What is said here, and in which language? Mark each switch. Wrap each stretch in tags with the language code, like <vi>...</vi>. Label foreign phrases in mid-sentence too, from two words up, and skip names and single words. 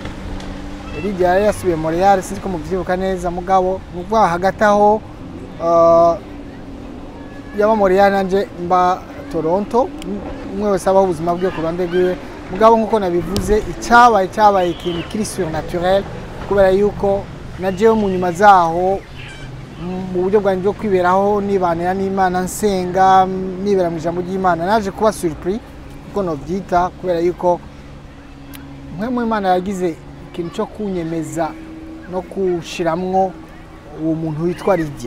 <rn>Lydia yari yasubiye Montreal, sinzi ko mubyibuka neza, mugabo nubwo hagati aho yaba Montreal nanje mba Toronto, umwe wese abaho ubuzima bwe ku ruhande rwiwe, mugabo nkuko nabivuze icyabaye ikintu kiri surnaturel, kubera yuko najewe mu nyuma zaho mu buryo bwanjye bwo kwiberaho nibanira n'Imana, nsenga nibera mu ijambo ry'Imana, naje kuba surpris kuko novyita, kubera yuko mu Imana yagize ikintu cyo kunyemeza no kushiramwo uwo muntu witwa Lydia.</rn>